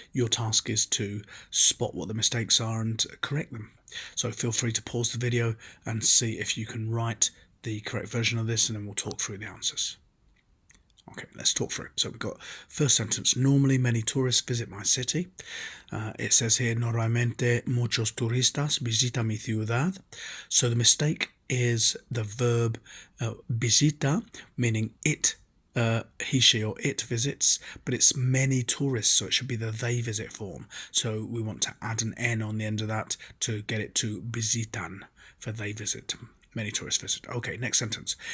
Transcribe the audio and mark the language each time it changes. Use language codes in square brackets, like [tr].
[en] Your task is to spot what the mistakes are and correct them. So feel free to pause the video and see if you can write the correct version of this, and then we'll talk through the answers. Okay, let's talk through. So we've got first sentence. Normally, many tourists visit my city. It says here, [es] normalmente muchos turistas visitan mi ciudad. [en] So the mistake is the verb visita, meaning it, he, she, or it visits, but it's many tourists, so it should be the they visit form. So we want to add an N on the end of that to get it to visitan, for they visit. Many tourists visit. Okay, next sentence.